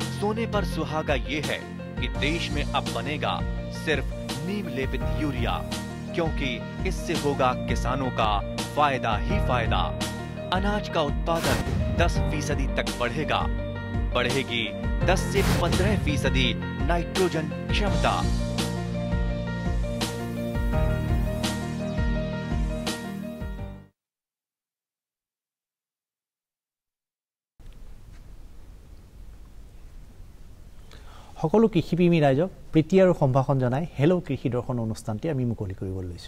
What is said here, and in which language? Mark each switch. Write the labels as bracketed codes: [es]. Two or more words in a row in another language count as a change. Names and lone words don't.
[hi] सोने पर सुहागा ये है कि देश में अब बनेगा सिर्फ नीम लेपित यूरिया, क्योंकि इससे होगा किसानों का फायदा ही फायदा। अनाज का उत्पादन 10% तक बढ़ेगा। बढ़ेगी 10 से 15% नाइट्रोजन क्षमता। [as] সকলো কৃষিপ্ৰেমী ৰাইজক প্ৰীতি আৰু সম্ভাষণ জনাই হেল্ল' কৃষি দৰ্শন অনুষ্ঠানটি আমি মুকলি কৰিবলৈ লৈছোঁ।